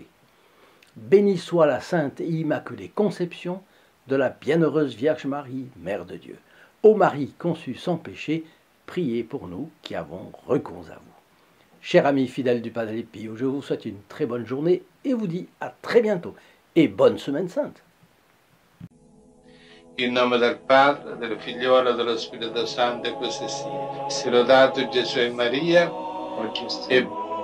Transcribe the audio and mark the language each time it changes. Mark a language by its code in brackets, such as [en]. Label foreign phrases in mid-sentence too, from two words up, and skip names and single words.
[fr] Bénie soit la sainte et immaculée conception de la bienheureuse Vierge Marie, Mère de Dieu. Ô Marie conçue sans péché, priez pour nous qui avons recours à vous. Chers amis fidèles du Padre Pio, je vous souhaite une très bonne journée et vous dis à très bientôt et bonne semaine sainte. [it] In nome del Padre, del Figliolo e dello Spirito Santo, e così sia. Sia lodato Gesù e Maria, e